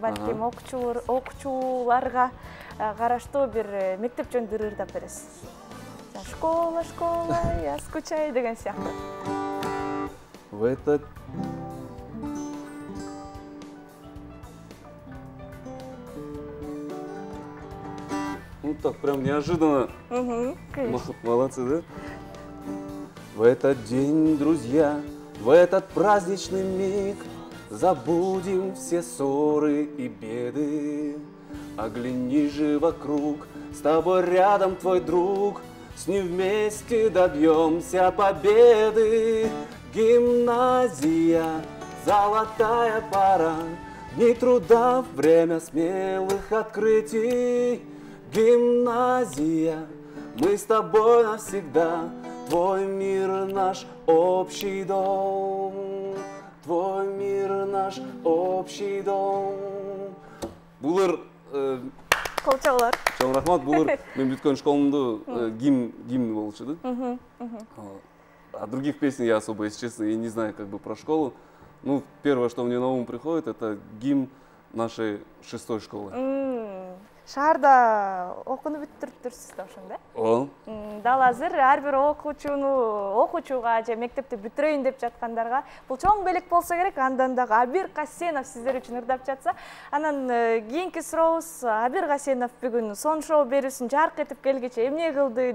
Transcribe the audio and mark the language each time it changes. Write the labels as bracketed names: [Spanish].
[Kyrgyz] Балким окуучуларга караштуу бир мектеп жөнүндө ырдап бересиз. [Russian] Школа, я скучаю [Kyrgyz] деген сыяктуу. [Russian] В этот так прям неожиданно. Молодцы, да? В этот день, друзья, в этот праздничный миг забудем все ссоры и беды. Огляни же вокруг, с тобой рядом твой друг, с ним вместе добьемся победы. Гимназия, золотая пора, дни труда, время смелых открытий. Гимназия, мы с тобой навсегда, твой мир наш общий дом, твой мир наш общий дом. Булыр [Kyrgyz] школ чоголор. Чоң рахмат. Булар мен бүткөн школумду гимн болчу. [Russian] А других песен я особо, если честно, и не знаю как бы про школу. Ну, первое, что мне на ум приходит, это гимн нашей 6-й школы. [Kyrgyz] Шаарда окууну бүтүрүптүрсүз да ошондо? О. Дал азыр ар бир окуучуга же мектепти бүтүрөйүн деп жаткандарга бул чоң белек болсо керек. Андан дагы Абир Касенов сиздер үчүн ырдап жатса, анан кийинки сурообуз Абир Касенов бүгүн сон шоу берүүсүн жарк этип келгиче эмне кылды?